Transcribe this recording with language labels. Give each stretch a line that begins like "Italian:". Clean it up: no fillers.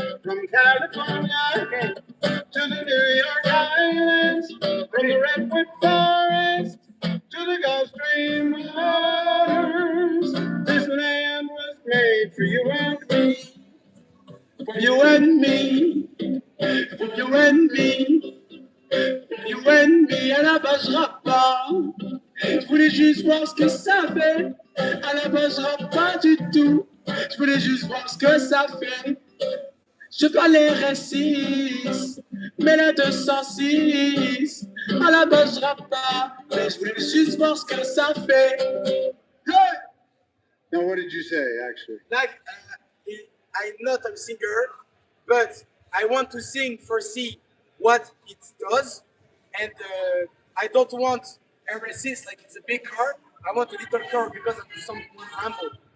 English: From California to the New York Islands, from the Redwood Forest to the Gulf Stream waters. This land was made for you and me, for you and me, for you and me, for you and me.
French: À la base, je rappe pas. Je voulais juste voir ce que ça fait. À la base, je rappe pas du tout. Je voulais juste voir ce que ça fait. Je dois les récits, mais la 206, à la base je rappe pas, mais je voulais juste voir ce que ça fait. Hey!
English: Now what did you say, actually? Like, I'm not a singer, but I want to sing for see what it does, and I don't want a resist like it's a big car. I want a little car because I'm something humble.